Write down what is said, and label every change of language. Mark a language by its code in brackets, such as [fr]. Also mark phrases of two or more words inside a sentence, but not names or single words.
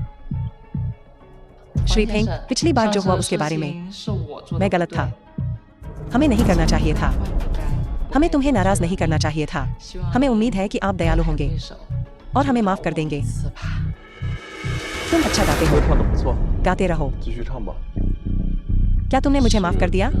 [hi] श्री फेंग, पिछली बार जो हुआ उसके बारे में मैं गलत था। हमें नहीं करना चाहिए था। हमें तुम्हें नाराज नहीं करना चाहिए था। हमें उम्मीद है कि आप दयालु होंगे और हमें माफ कर देंगे। तुम अच्छा गाते हो, [zh] 唱得不错， [hi] गाते रहो। [zh] 继续唱吧。 [hi] क्या तुमने मुझे माफ कर दिया?